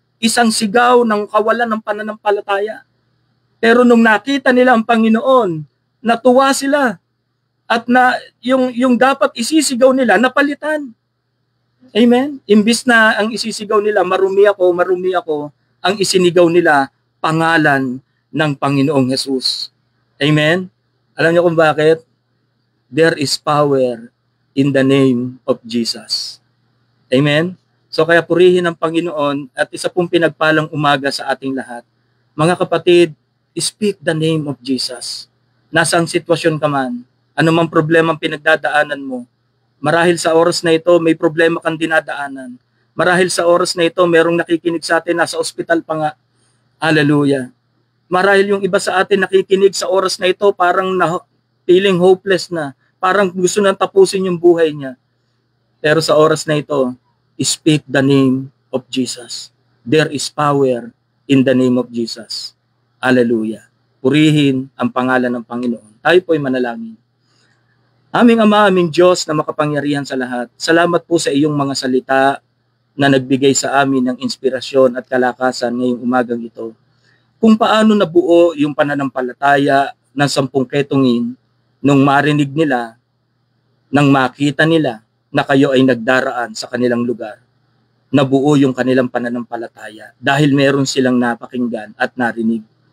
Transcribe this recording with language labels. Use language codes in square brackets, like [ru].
[tl] Isang sigaw ng kawalan ng pananampalataya. Pero nung nakita nila ang Panginoon, natuwa sila. At na yung dapat isisigaw nila, napalitan. Amen? Imbis na ang isisigaw nila, marumi ako, ang isinigaw nila, pangalan ng Panginoong Jesus. Amen? Alam niyo kung bakit? [en] There is power in the name of Jesus. [tl] Amen? So kaya purihin ang Panginoon at isa pong pinagpalang umaga sa ating lahat. Mga kapatid, [en] speak the name of Jesus. [tl] Nasang sitwasyon ka man, anumang problema ang pinagdadaanan mo, marahil sa oras na ito may problema kang dinadaanan. Marahil sa oras na ito merong nakikinig sa atin, nasa ospital pa nga. Hallelujah. Marahil yung iba sa atin nakikinig sa oras na ito parang [en] feeling hopeless [tl] na. Parang gusto nang tapusin yung buhay niya. Pero sa oras na ito, [en] speak the name of Jesus. There is power in the name of Jesus. [tl] Hallelujah. Purihin ang pangalan ng Panginoon. Tayo po'y manalangin. Aming Ama, aming Diyos na makapangyarihan sa lahat, salamat po sa iyong mga salita na nagbigay sa amin ng inspirasyon at kalakasan ngayong umagang ito. Kung paano nabuo yung pananampalataya ng 10 ketongin nung marinig nila, nang makita nila na kayo ay nagdaraan sa kanilang lugar, nabuo yung kanilang pananampalataya dahil meron silang napakinggan at narinig.